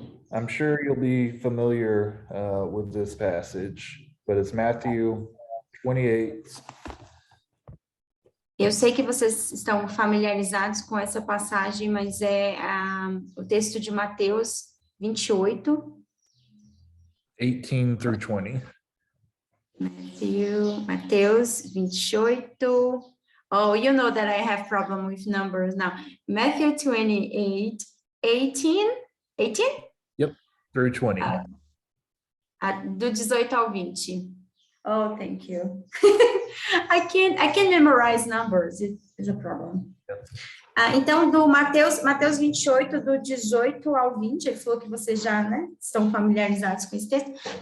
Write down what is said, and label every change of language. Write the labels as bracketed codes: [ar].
[en] I'm sure you'll be familiar with this passage, but it's Matthew 28. [pt] Eu sei que vocês estão familiarizados com essa passagem, mas é o texto de Mateus 28. [en] 18 through 20. [pt] Mateus 28. [en] Oh, you know that I have problem with numbers now. Matthew 28, 18? Yep, through 20. [pt] Do 18 ao 20. [en] Oh, thank you. I can't memorize numbers. It's a problem. [pt] Então, do Mateus 28, do 18 ao 20, ele falou que vocês já, né, estão familiarizados com esse texto.